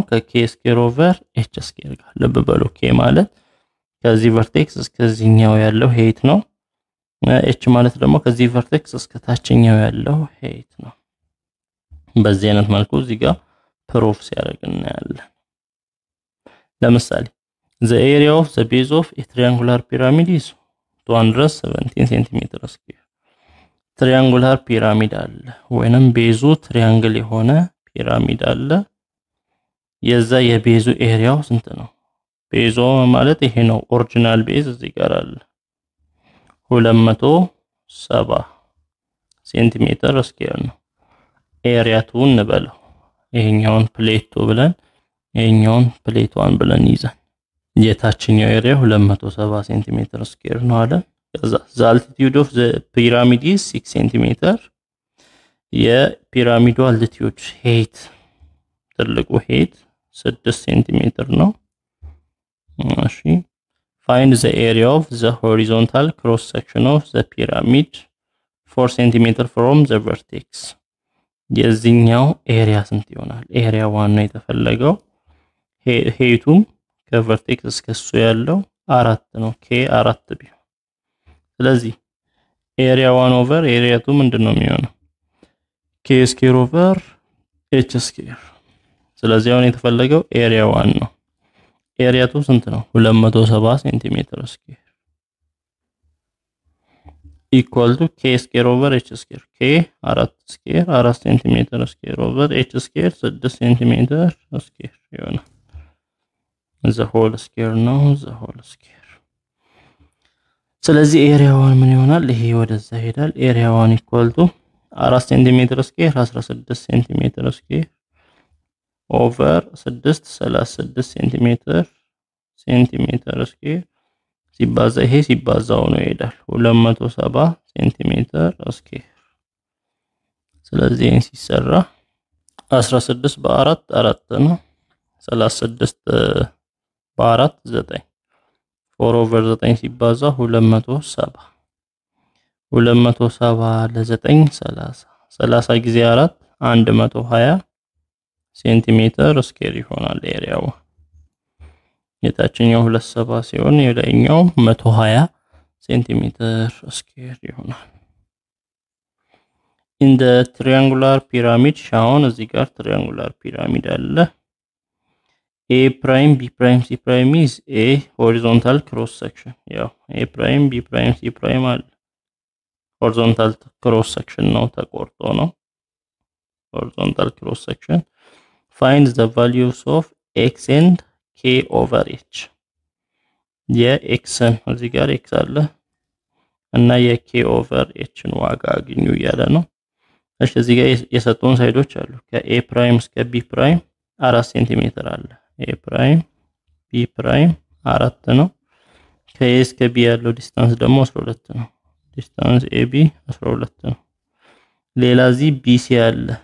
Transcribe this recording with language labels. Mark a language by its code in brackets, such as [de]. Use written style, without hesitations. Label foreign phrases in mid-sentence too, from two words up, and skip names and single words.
[am] ከk [en] square over h square [am] ጋር። ልብ በሉ k ማለት ከዚህ ቨርቴክስ እስከዚህኛው ያለው ሄይት ነው። h ማለት ደግሞ ከዚህ ቨርቴክስ እስከ ታችኛው ያለው ሄይት ነው። በዚህ አይነት መልኩ እዚህ ጋር ፕሩፍ ሲያደርግ እናያለን። ለምሳሌ [en] the area of the base of a triangular pyramid is 217 cm square. triangular pyramid [am] አለ ወይንም ቤዙ ትሪያንግል የሆነ ፒራሚድ አለ። የዛ የቤዙ ኤሪያው ስንት ነው? ቤዙ ማለት ይሄ ነው። [en] original base [am] እዚህ ጋር አለ 270 [en] centimeter square [am] ነው። ኤሪያ 2 እንበለው። ይሄኛውን ፕሌት 2 ብለን ይሄኛውን ፕሌት 1 ብለን ይዘን የታችኛው ኤሪያ 270 [en] centimeter square [am] ነው አለ። ከዛ [en] the altitude of the pyramid is 6 cm. የፒራሚዱ altitude height ትልቁ height 6 cm [am] ነው። እሺ [en] find the area of the horizontal cross section of the pyramid 4 cm from the vertex. [am] የዚህኛው ኤሪያ ስንት ይሆናል? ኤሪያ 1 ነው የተፈለገው። heighቱም ከቨርቴክስ እስከሱ ያለው 4 ነው። k 4 ቢሆን ስለዚህ [en] area 1 over area 2 [am] ምንድነው የሚሆነው? [en] k square over h square [am] ስለዚህ አሁን የተፈለገው ኤሪያ 1 ነው ኤሪያ 2 ስንት ነው [en] 270 centimeter square equal to k square over h square k 4 square 4 centimeter square over h square 6 centimeter square ይሆናል the whole square ነው the whole square [am] ስለዚህ ኤሪያ 1 ምን ይሆናል ይሄ ወደዛ ሄዳል [en] area 1 equal to 4 centimeter square 16 centimeter square over 6 36 centimeter square [am] ሲባዛ ይሄ ሲባዛው ነው ይሄዳል [en] 270 centimeter square [am] ስለዚህ ይሄን ሲሰራ 16 በ4 4 ነው 36 በ4 9 [en] 4 over 9 ሲባዛ 270 [am] ለ9 30 ጊዜ 4 120 [en] centimeter square [am] ይሆናል ኤሪያው የታችኛው 270 ሲሆን የላይኛው 120 [en] centimeter square ይሆናል in the triangular pyramid shown [am] እዚህ ጋር [en] triangular pyramid አለ a prime b prime c prime is a horizontal cross section ያው a prime b prime c prime አለ horizontal cross section [am] ነው ተቆርጦ ነው [en] horizontal cross section find the values of x and k over h [am] የx እዚህ ጋር x አለ እና የ [en] k over h [am] ን ዋጋ አግኙ ያለ ነው እሺ እዚህ ጋር የሰጡን ሳይዶች አሉ ከa ፕራይም እስከ b ፕራይም 4 ሴንቲሜትር አለ [en] a prime b prime [am] 4 ነው ከa እስከ b ያለው ዲስታንስ ደግሞ 12 ነው ዲስታንስ ab 12 ነው ሌላ እዚህ bc አለ